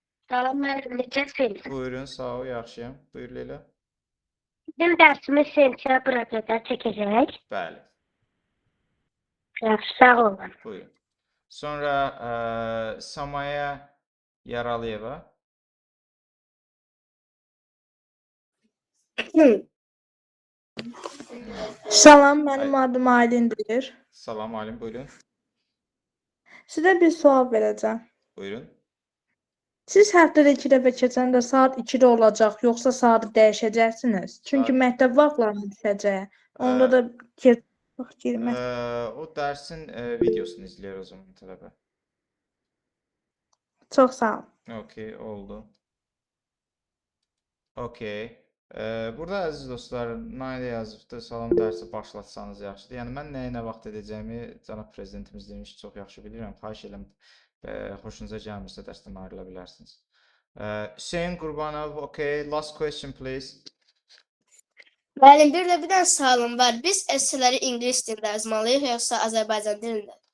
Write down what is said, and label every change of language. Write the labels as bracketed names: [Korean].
[Azerbaijani] Salam müəllim, necəsiniz? Buyurun, sağ ol, yaxşıyam. Buyur Leyla. Bizim dərsimiz sentyabra qədər çəkəcək. Bəli. Yaxşı, sağ olun. Buyurun. Sonra Samaya Yaralıyeva. Salam, mənim adım Aylindir. Salam Aylin, buyurun. Sizə bir sual verəcəm. Buyurun. Siz həftədə 2 dəfə keçəndə saat 2-də olacaq, yoxsa saatı dəyişəcəksiniz? Çünki məktəb vaxtlarını düşəcək. Onda da girmək. O dərsin videosunu izləyir o zaman tələbə. Çox sağ olun. Okey, oldu. Okey. Burada əziz dostlar, Nailə yazıbdır, salam dərsi başlatsanız yaxşıdır. Yəni, mən nə vaxt edəcəyimi cənab prezidentimiz demiş, çox yaxşı bilirəm. Xahiş edirəm, xoşunuza gəlmirsə dərsdən ayrıla bilərsiniz. [English] Hüseyin Qurbanov, okey, last question please. Müəllim, bir də bir dənə sualım var. Biz esseləri ingilis dilində yazmalıyıq, yoxsa Azərbaycan dilində?